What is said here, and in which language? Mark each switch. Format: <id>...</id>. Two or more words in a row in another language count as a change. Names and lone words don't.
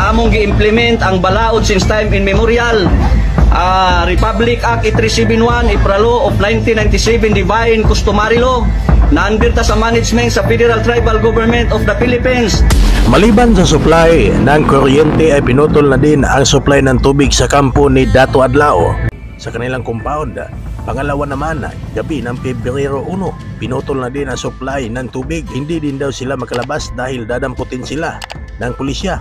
<ceb>among gi-implement ang balaod</ceb> <en>since time immemorial.</en> <ceb>Republic Act 8371, Ipralo of 1997, Divine Customary Law, na andirta sa management sa Federal Tribal Government of the Philippines.</ceb> <tl>Maliban sa supply ng kuryente ay pinutol na din ang supply ng tubig sa kampo ni Dato Adlao sa kanilang compound. Pangalawa naman, gabi ng Pebrero 1, pinutol na din ang supply ng tubig. Hindi din daw sila makalabas dahil dadamputin sila ng pulisya.</tl>